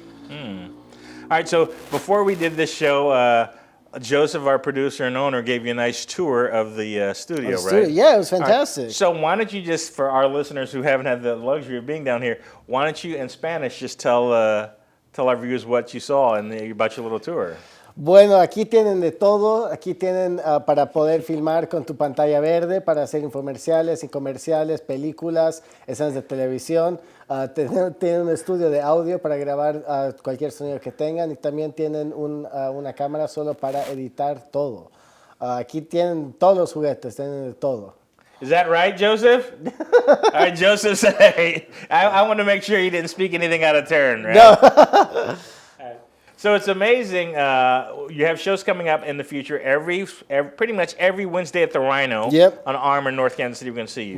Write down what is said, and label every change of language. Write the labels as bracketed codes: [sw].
[en] All right, so before we did this show, Joseph, our producer and owner, gave you a nice tour of the studio, right? Yeah, it was fantastic. All right, so why don't you just, for our listeners who haven't had the luxury of being down here, why don't you in Spanish just tell our viewers what you saw and about your little tour? [es] Bueno, aquí tienen de todo. Aquí tienen para poder filmar con tu pantalla verde, para hacer infomerciales, incomerciales, películas, escenas de televisión. Tienen un estudio de audio para grabar cualquier sonido que tengan y también tienen una cámara solo para editar todo. Aquí tienen todos los juguetes, tienen de todo. [en] Is that right, Joseph? All right, Joseph said, hey, I want to make sure you didn't speak anything out of turn, right? No. So it's amazing. You have shows coming up in the future pretty much every Wednesday at the Rhino. Yep. On Arm in North Kansas City, we're going to see you.